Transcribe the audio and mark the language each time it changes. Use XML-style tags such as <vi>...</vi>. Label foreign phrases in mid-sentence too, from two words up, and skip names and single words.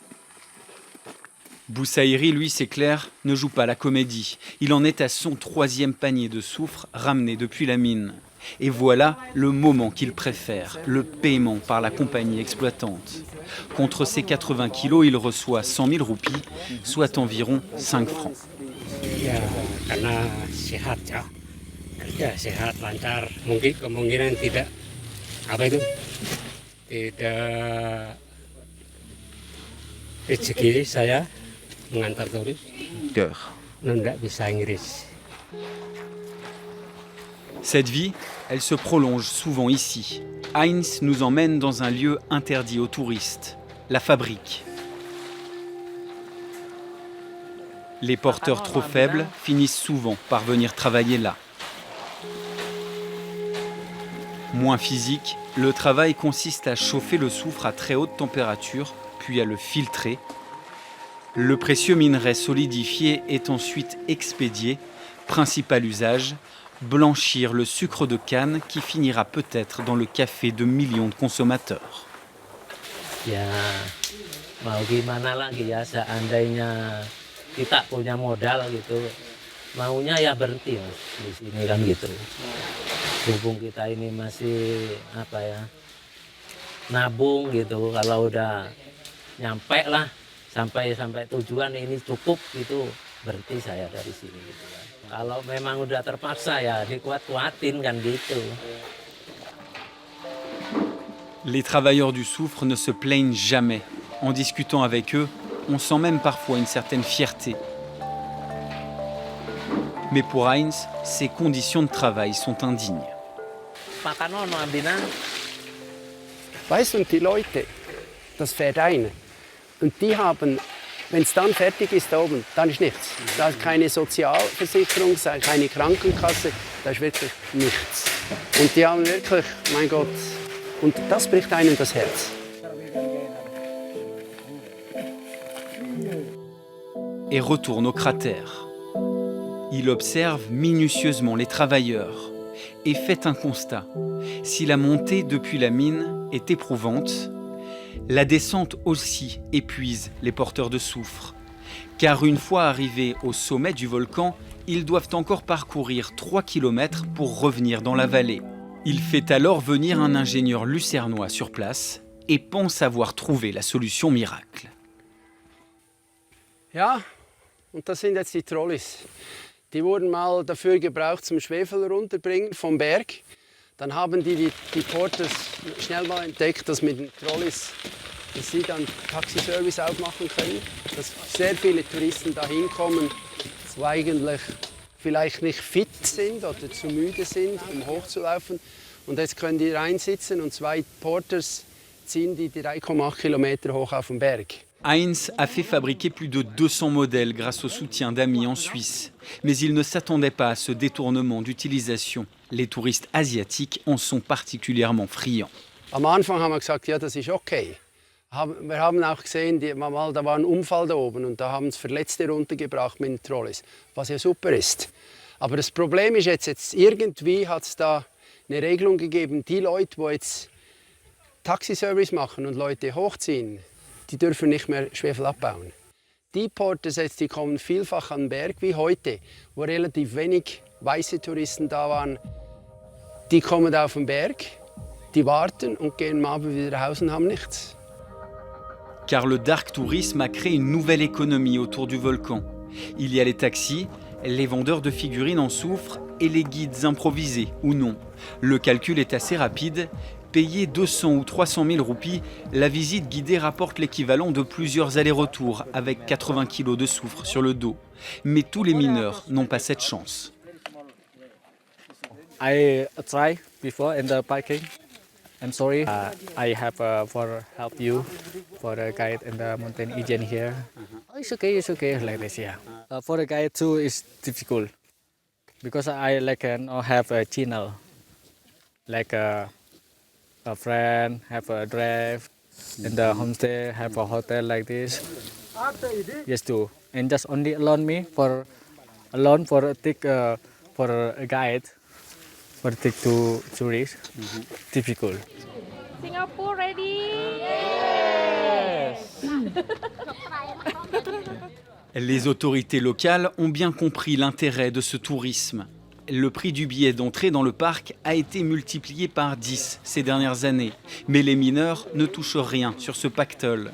<fr>Boussaïri, lui, c'est clair, ne joue pas la comédie. Il en est à son 3e panier de soufre ramené depuis la mine. Et voilà le moment qu'il préfère, le paiement par la compagnie exploitante. Contre ses 80 kilos, il reçoit 100 000 roupies, soit environ 5 francs.</fr> <id>Ya, karena sehat ya. Kerja sehat, lancar. Mungkin kemungkinan tidak rezeki saya mengantar turis. Nggak bisa Inggris.</id> <fr>Cette vie, elle se prolonge souvent ici. Heinz nous emmène dans un lieu interdit aux touristes, la fabrique. Les porteurs trop faibles finissent souvent par venir travailler là. Moins physique, le travail consiste à chauffer le soufre à très haute température, puis à le filtrer. Le précieux minerai solidifié est ensuite expédié. Principal usage, blanchir le sucre de canne qui finira peut-être dans le café de millions de consommateurs. Ya, mau gimana lagi ya, seandainya kita punya modal gitu, maunya ya berhenti Mas di sini kan gitu. Hubung kita ini masih nabung gitu, kalau udah nyampe lah sampai tujuan ini cukup gitu, berhenti saya dari sini gitu kan. Kalau memang udah terpaksa ya dikuat-kuatin kan gitu. Les travailleurs du soufre ne se plaignent jamais. En discutant avec eux, on sent même parfois une certaine fierté. Mais pour Heinz, ces conditions de travail sont indignes.</fr> <de>Weißt du, und die Leute, das fährt ein. Und die haben, wenn es dann fertig ist da oben, dann ist nichts. Da ist keine Sozialversicherung, keine Krankenkasse, da ist wirklich nichts. Und die haben wirklich, mein Gott, und das bricht einem das Herz.</de> <fr>Et retourne au cratère. Il observe minutieusement les travailleurs et fait un constat. Si la montée depuis la mine est éprouvante, la descente aussi épuise les porteurs de soufre. Car une fois arrivés au sommet du volcan, ils doivent encore parcourir 3 km pour revenir dans la vallée. Il fait alors venir un ingénieur lucernois sur place et pense avoir trouvé la solution miracle.</fr> <de>Ja, und das sind jetzt die Trolleys. Die wurden mal dafür gebraucht zum Schwefel runterbringen vom Berg. Dann haben die Porters schnell mal entdeckt, dass mit den Trolleys, dass sie dann Taxiservice aufmachen können. Dass sehr viele Touristen da hinkommen, die eigentlich vielleicht nicht fit sind oder zu müde sind, um hochzulaufen. Und jetzt können die reinsitzen und 2 Porters ziehen die 3,8 Kilometer hoch auf den Berg.</de> <fr>Heinz a fait fabriquer plus de 200 modèles grâce au soutien d'amis en Suisse. Mais il ne s'attendait pas à ce détournement d'utilisation. Les touristes asiatiques en sont particulièrement friands.</fr> <de>Am Anfang haben wir gesagt, ja, das ist okay. Wir haben auch gesehen, da war ein Unfall da oben und da haben es Verletzte runtergebracht mit den Trolleys, was ja super ist. Aber das Problem ist jetzt irgendwie hat es da eine Regelung gegeben, die Leute, die jetzt Taxiservice machen und Leute hochziehen, die dürfen nicht mehr Schwefel abbauen. Die Porters jetzt, die kommen vielfach an den Berg wie heute, wo relativ wenig weiße Touristen da waren. Die kommen auf den Berg, die warten und gehen am Abend wieder nach Hause und haben nichts.</de> <fr>Car le dark tourisme a créé une nouvelle économie autour du volcan. Il y a les taxis, les vendeurs de figurines en soufre et les guides improvisés ou non. Le calcul est assez rapide. Payer 200 ou 300 000 roupies, la visite guidée rapporte l'équivalent de plusieurs allers-retours avec 80 kilos de soufre sur le dos. Mais tous les mineurs n'ont pas cette chance.</fr> <en>I tried before in the parking. I'm sorry. I have for help you for the guide in the mountain region here. Oh, it's okay, like this, yeah. For the guide too, it's difficult because I not have a channel, like a friend have a drive in the homestay, have a hotel like this. Yes, too, and just only alone me for a take for a guide. For take to tourists, difficult. Singapore ready?</en> <fr>Les autorités locales ont bien compris l'intérêt de ce tourisme. Le prix du billet d'entrée dans le parc a été multiplié par 10 ces dernières années. Mais les mineurs ne touchent rien sur ce pactole.</fr>